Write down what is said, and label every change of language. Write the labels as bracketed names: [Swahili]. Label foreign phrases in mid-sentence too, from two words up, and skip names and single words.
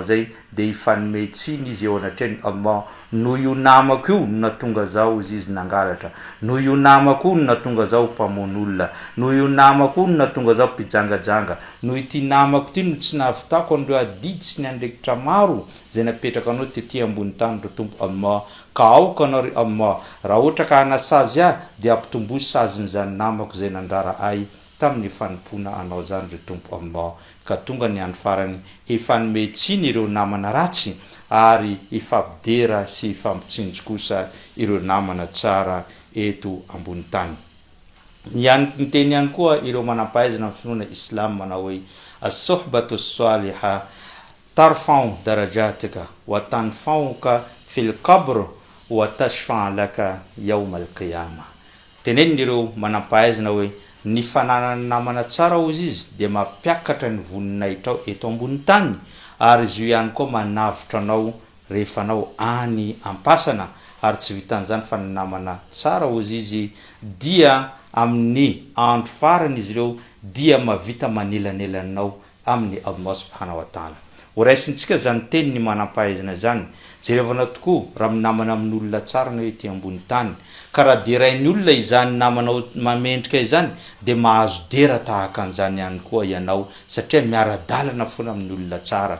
[Malagasy] zay de hifanometsiny izy eo anatreny Allah no io namako io no natonga zao izy nangalatra, no io namako io no natonga zao mpamon'olona, no io namako io no natonga zao mpijangajanga, no ity namako ity no tsy nahavitako an'ireo adidy sy ny andraikitra maro zay napetraka anao tetỳ ambony tany ry tompo Allah ka aoka anao ry Allah, raha ohatra ka hanasazy ahy de ampitomboy sazin'izany namako zay nandrara ahy tamin'ny fanompona anao zany ry tompo Allah. Ka tonga ny andro farany hifanometsiny ireo namana ratsy ary hifampidera sy hifampitsinjo kosa ireo namana tsara eto ambony tany. Ny teny ihany koa ireo manampahaizana amin'ny finoana Islam manao hoe [Arabic] الصحبة الصالحة ترفع درجاتك وتنفعك في القبر وتشفع لك يوم القيامة. [Malagasy] Teneniny ireo manampahaizana hoe ny fananana namana tsara ozy izy de mampiakatra ny voninahitra eto ambony tany ary izy io ihany koa manavitra anao rehefa anao any ampasana, ary tsy vitan'izany fa ny namana tsara ozy izy dia amin'ny andro farany izy ireo dia mavita manelanelanao amin'ny Allah [Arabic] سبحانه وتعالى. [Malagasy] Horaisintsika zany teny ny manampahaizana zany jerevana tokoa raha minamana amin'olona tsara na ety ambony tany ka raha derain'ny olona izany namanao mamendrika izany de mahazo dera tahaka an'izany ihany koa ianao satria miara-dalana foana amin'ny olona tsara.